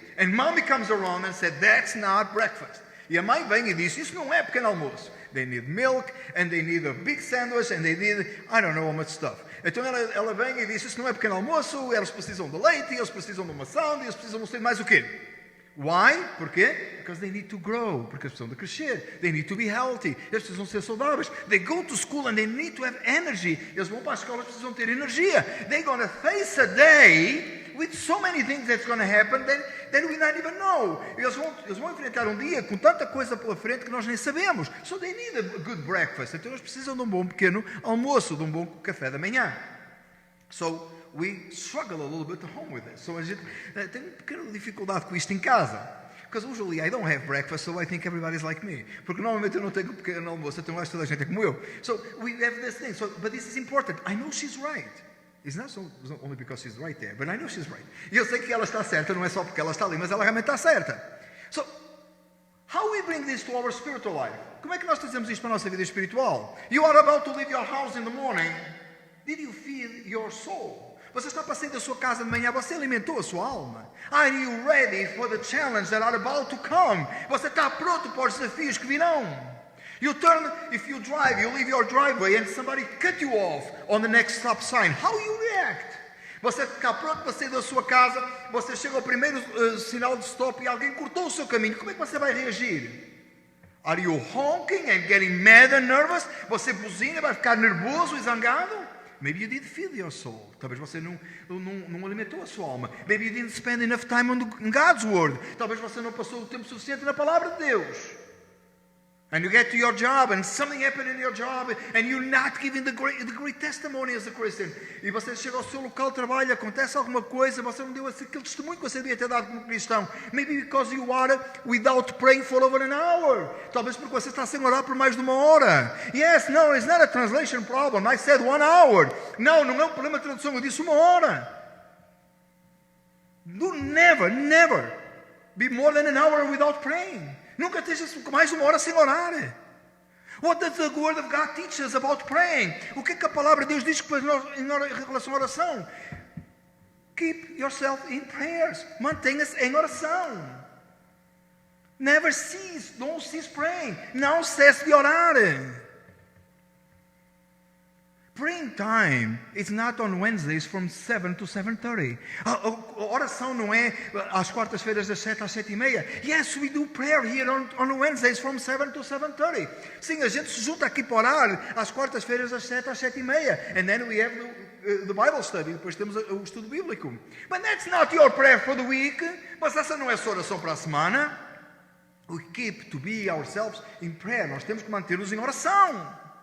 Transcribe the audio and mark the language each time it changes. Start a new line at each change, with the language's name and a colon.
English: And mommy comes around and said, that's not breakfast.
Portuguese: E a mãe vem e diz, isso não é pequeno almoço.
English: They need milk, and they need a big sandwich, and they need, I don't know how much stuff.
Portuguese: Então ela vem e diz, isso não é pequeno almoço, eles precisam de leite, eles precisam de uma maçã, eles precisam de mais o quê?
English: Why?
Portuguese: Porquê?
English: Because they need to grow,
Portuguese: porque eles precisam de crescer.
English: They need to be healthy,
Portuguese: eles precisam ser saudáveis.
English: They go to school and they need to have energy.
Portuguese: Eles vão para a escola e precisam ter energia.
English: They're going to face a day with so many things that's going to happen that we not even know.
Portuguese: Eles vão enfrentar um dia com tanta coisa pela frente que nós nem sabemos.
English: So they need a good breakfast.
Portuguese: Então eles precisam de um bom pequeno almoço, de um bom café da manhã.
English: So we struggle a little bit at home with this.
Portuguese: So a gente tem uma pequena dificuldade com isto em casa.
English: Because usually I don't have breakfast, so I think everybody's like me.
Portuguese: Porque normalmente eu não tenho pequeno almoço, então acho que toda a gente é como eu.
English: So we have this thing. So, but this is important. I know she's right. It's not only because she's right there, but I know she's right.
Portuguese: E eu sei que ela está certa, não é só porque ela está ali, mas ela realmente está certa.
English: So, how we bring this to our spiritual life?
Portuguese: Como é que nós trazemos isto para a nossa vida espiritual?
English: You are about to leave your house in the morning. Did you feed your soul?
Portuguese: Você está para sair da sua casa de manhã, você alimentou a sua alma.
English: Are you ready for the challenge that are about to come?
Portuguese: Você está pronto para os desafios que virão?
English: You turn, if you drive, you leave your driveway and somebody cut you off on the next stop sign. How you react?
Portuguese: Você está pronto para sair da sua casa, você chega ao primeiro sinal de stop e alguém cortou o seu caminho. Como é que você vai reagir?
English: Are you honking and getting mad and nervous?
Portuguese: Você buzina, vai ficar nervoso e zangado?
English: Maybe you didn't feed your soul.
Portuguese: Talvez você não alimentou a sua alma.
English: Maybe you didn't spend enough time on God's word.
Portuguese: Talvez você não passou o tempo suficiente na palavra de Deus.
English: And you get to your job and something happened in your job and you're not giving the great testimony as a Christian.
Portuguese: E você chega ao seu local de trabalho, acontece alguma coisa, você não deu aquele testemunho que você devia ter dado como cristão.
English: Maybe because you are without praying for over an hour.
Portuguese: Talvez porque você está sem orar por mais de uma hora.
English: Yes, no, it's not a translation problem. I said 1 hour.
Portuguese: Não é um problema de tradução, eu disse 1 hora.
English: Do never be more than an hour without praying.
Portuguese: Nunca esteja mais de 1 hora sem orar.
English: What does the Word of God teach us about praying?
Portuguese: O que é que a palavra de Deus diz em relação à oração?
English: Keep yourself in prayers.
Portuguese: Mantenha-se em oração.
English: Never cease. Don't cease praying.
Portuguese: Não cesse de orar.
English: Praying time is not on Wednesdays from 7 to 7:30.
Portuguese: A oração não é às quartas-feiras das 7 às 7:30.
English: Yes, we do prayer here on Wednesdays from 7 to 7:30.
Portuguese: Sim, a gente se junta aqui para orar às quartas-feiras das 7 às 7:30.
English: And then we have the Bible study.
Portuguese: Depois temos o estudo bíblico.
English: But that's not your prayer for the week.
Portuguese: Mas essa não é a sua oração para a semana.
English: We keep to be ourselves in prayer.
Portuguese: Nós temos que manter-nos em oração.